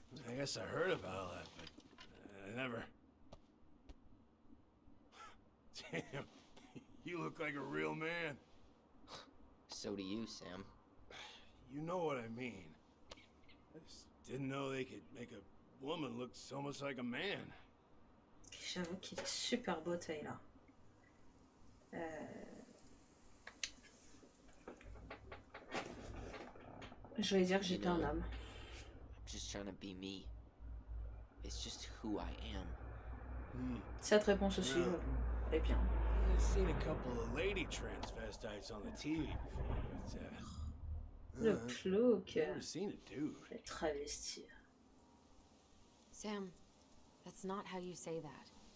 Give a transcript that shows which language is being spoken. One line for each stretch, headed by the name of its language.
English: I guess I heard about all that, but I never... Damn, you look like a real man. So do you, Sam. You know what I mean. I just didn't know they could make a woman look so much like a man.
French: J'avoue qu'il est super beau, Tyler. Je vais dire que j'étais un homme.
English: I'm just trying to be me. It's just who I am.
French: Cette réponse aussi est bien.
English: I've seen a couple of lady transvestites on the TV before, but
French: Le plouc.
English: never seen a dude.
French: Le travesti.
English: Sam, that's not how you say that.